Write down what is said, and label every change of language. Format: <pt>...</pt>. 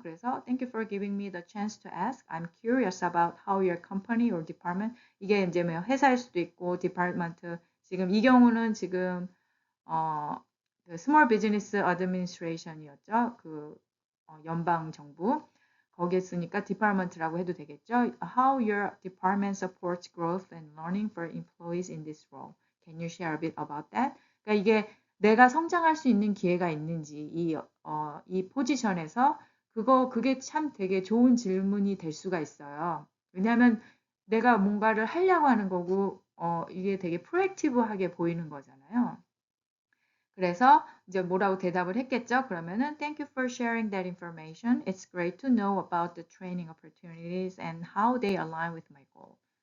<en>그래서 Thank you for giving me the chance to ask. I'm curious about how your company or department</en> <ko>이게 이제 뭐 회사일 수도 있고 department 지금 이 경우는 지금 그 Small Business Administration이었죠. 그 연방 정부 거기에 쓰니까 department라고 해도 되겠죠.</ko> <en>How your department supports growth and learning for employees in this role. Can you share a bit about that?</en> <ko>그러니까 이게 내가 성장할 수 있는 기회가 있는지 이 포지션에서 그게 참 되게 좋은 질문이 될 수가 있어요. 왜냐하면 내가 뭔가를 하려고 하는 거고 이게 되게 프로액티브하게 보이는 거잖아요. 그래서 이제 뭐라고 대답을 했겠죠?</ko> <en>그러면은 Thank you for sharing that information. It's great to know about the training opportunities and how they align with my goal.</en>